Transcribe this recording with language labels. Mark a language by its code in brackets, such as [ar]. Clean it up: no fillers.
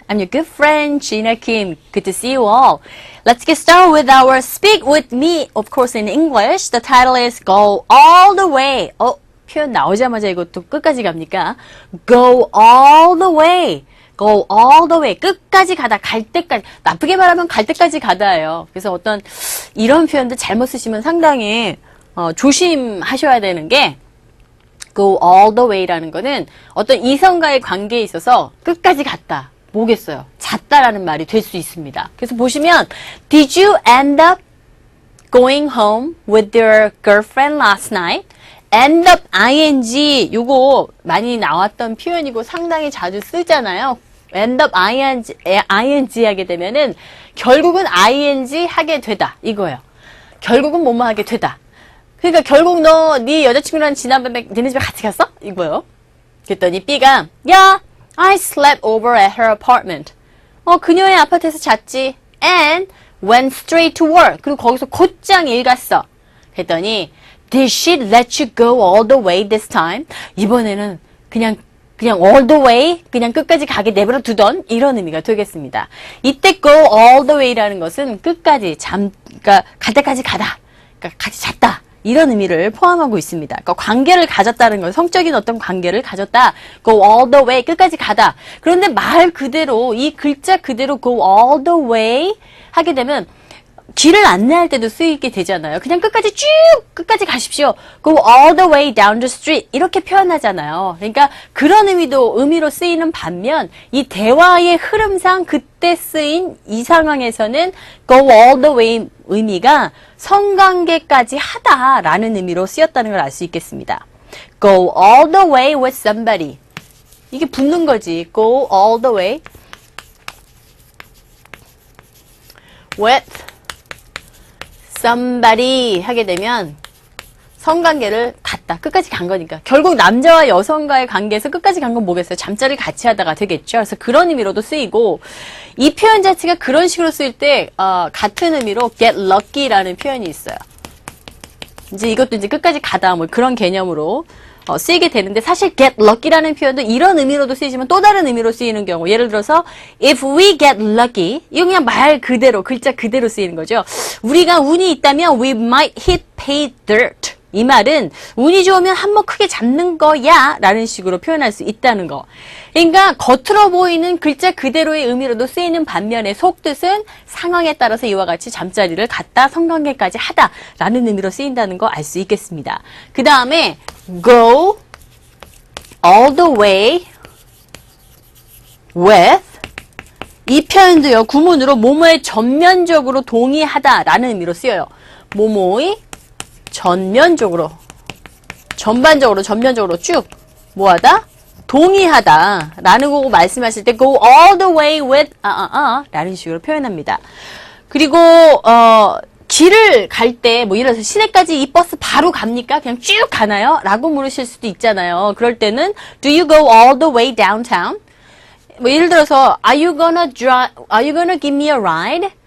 [en] I'm your good friend Gina Kim. Good to see you all. Let's get started with our Speak With Me, of course in English. The title is Go All The Way. [ko] 표현 나오자마자 이것도 끝까지 갑니까? [en] Go all the way. Go all the way. [ko] 끝까지 가다, 갈 때까지. 나쁘게 말하면 갈 때까지 가다예요. 그래서 어떤 이런 표현들 잘못 쓰시면 상당히 조심하셔야 되는 게 [en] go all the way [ko] 라는 거는 어떤 이성과의 관계에 있어서 끝까지 갔다. 뭐겠어요? 잤다라는 말이 될 수 있습니다. 그래서 보시면 [en] Did you end up going home with your girlfriend last night? end up ing [ko] 요거 많이 나왔던 표현이고 상당히 자주 쓰잖아요. [en] end up ing [ko] 하게 되면은 결국은 ing 하게 되다 이거예요. 결국은 뭐뭐 하게 되다. 그러니까 결국 너 네 여자친구랑 지난밤에 니네 집에 같이 갔어? 이거예요. 그랬더니 B가 [en] Yeah, I slept over at her apartment. [ko] 그녀의 아파트에서 잤지. [en] And went straight to work. [ko] 그리고 거기서 곧장 일 갔어. 그랬더니 [en] Did she let you go all the way this time? [ko] 이번에는 그냥 [en] all the way, [ko] 그냥 끝까지 가게 내버려 두던 이런 의미가 되겠습니다. 이때 [en] go all the way [ko] 라는 것은 끝까지 그러니까 갈 때까지 가다. 그러니까 같이 잤다. 이런 의미를 포함하고 있습니다. 그러니까 관계를 가졌다는 건 성적인 어떤 관계를 가졌다. [en] Go all the way, [ko] 끝까지 가다. 그런데 말 그대로, 이 글자 그대로 [en] go all the way [ko] 하게 되면 길을 안내할 때도 쓰이게 되잖아요. 그냥 끝까지 가십시오. [en] Go all the way down the street. [ko] 이렇게 표현하잖아요. 그러니까 그런 의미로 쓰이는 반면 이 대화의 흐름상 그때 쓰인 이 상황에서는 [en] go all the way [ko] 의미가 성관계까지 하다라는 의미로 쓰였다는 걸 알 수 있겠습니다. [en] Go all the way with somebody. [ko] 이게 붙는 거지. [en] Go all the way with somebody [ko] 하게 되면 성관계를 갔다. 끝까지 간 거니까. 결국 남자와 여성과의 관계에서 끝까지 간 건 뭐겠어요? 잠자리를 같이 하다가 되겠죠. 그래서 그런 의미로도 쓰이고 이 표현 자체가 그런 식으로 쓰일 때 같은 의미로 get lucky라는 표현이 있어요. 이제 이것도 이제 끝까지 가다 뭐 그런 개념으로 쓰이게 되는데 사실 get lucky라는 표현도 이런 의미로도 쓰이지만 또 다른 의미로 쓰이는 경우 예를 들어서 [en] if we get lucky [ko] 이거 그냥 말 그대로 글자 그대로 쓰이는 거죠. 우리가 운이 있다면 [en] we might hit pay dirt [ko] 이 말은 운이 좋으면 한몫 크게 잡는 거야 라는 식으로 표현할 수 있다는 거. 그러니까 겉으로 보이는 글자 그대로의 의미로도 쓰이는 반면에 속뜻은 상황에 따라서 이와 같이 잠자리를 갔다 성관계까지 하다 라는 의미로 쓰인다는 거 알 수 있겠습니다. 그 다음에 [en] go all the way with [ko] 이 표현도요. 구문으로 뭐뭐에 전면적으로 동의하다 라는 의미로 쓰여요. 뭐뭐의 전면적으로 전반적으로 쭉 뭐하다? 동의하다 라는 거 말씀하실 때 [en] go all the way with [ko] 라는 식으로 표현합니다. 그리고 길을 갈 때 뭐 예를 들어서 시내까지 이 버스 바로 갑니까? 그냥 쭉 가나요? 라고 물으실 수도 있잖아요. 그럴 때는 [en] do you go all the way downtown? [ko] 뭐 예를 들어서 [en] are you gonna give me a ride?